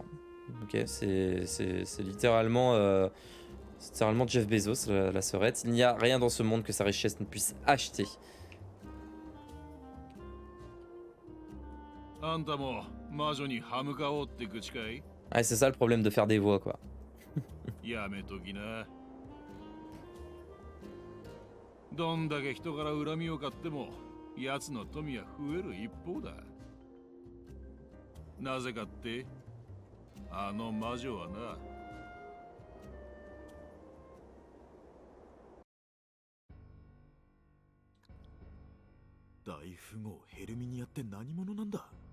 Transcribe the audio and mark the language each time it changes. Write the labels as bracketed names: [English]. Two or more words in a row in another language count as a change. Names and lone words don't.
[French] Ok, c'est littéralement, littéralement Jeff Bezos, la sœurette. Il n'y a rien dans ce monde que sa richesse ne puisse acheter. Ah, c'est ça le problème de faire des voix, quoi. [Japanese] どんだけ人から恨みを買っても奴の富は増える一方だ。なぜかってあの魔女はな。大富豪ヘルミニアって何者なんだ？